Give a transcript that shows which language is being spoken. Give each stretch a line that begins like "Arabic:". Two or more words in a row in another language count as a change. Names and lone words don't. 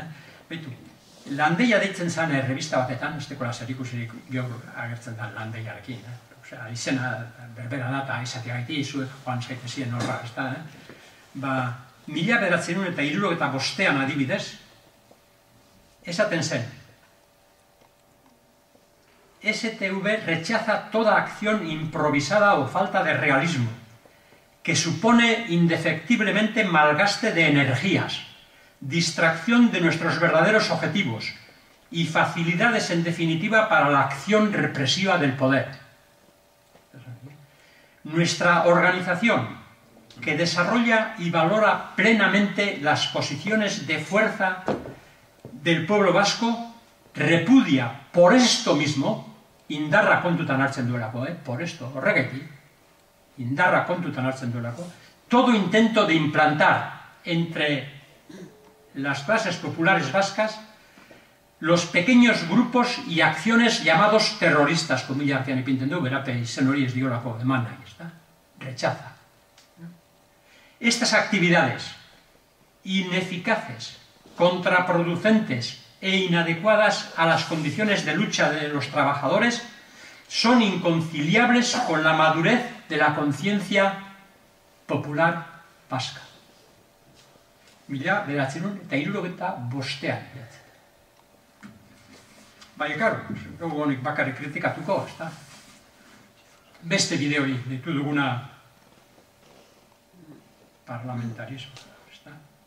Basque: Beitu, Landeia deitzen zen revista batetan, ez dekola zerikusirik gaur agertzen da Landeiarekin. Izena berbera da eta izateagaiti, zuek joan zaitezien horra, ez da.
Spanish: 1975
Basque: adibidez, esaten zen,
Spanish: STV rechaza toda acción improvisada o falta de realismo, que supone indefectiblemente malgaste de energías, distracción de nuestros verdaderos objetivos y facilidades en definitiva para la acción represiva del poder. Nuestra organización, que desarrolla y valora plenamente las posiciones de fuerza del pueblo vasco, repudia por esto mismo,
Basque: indarra kontutan hartzen duelako,
Spanish: por esto,
Basque: horregatik, indarra kontutan hartzen duelako,
Spanish: todo intento de implantar entre las clases populares vascas los pequeños grupos y acciones llamados terroristas, como ya
Basque: artean ipinten du, berape izen hori ez diolako eman nahi,
Spanish: rechaza. Estas actividades ineficaces, contraproducentes e inadecuadas a las condiciones de lucha de los trabajadores son inconciliables con la madurez de la conciencia popular vasca. 1975.
Basque: Karo, dugu honik bakarrik kritikatuko, ez da? Beste bideoi ditu duguna parlamentarismo, ez da?